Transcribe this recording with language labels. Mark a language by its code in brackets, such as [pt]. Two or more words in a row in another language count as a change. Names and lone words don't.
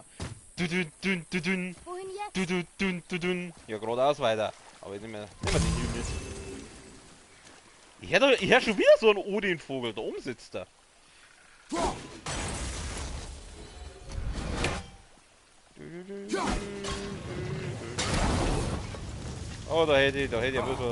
[de] Dün, dün, dün, dün. Wohin jetzt? Dün, dün, dün, dün, dün. Ja, geradeaus weiter. Aber ich nehme den hier mit. Ich hör schon wieder so einen Odin-Vogel. Da oben sitzt er. Oh, da hätte ich ein bisschen...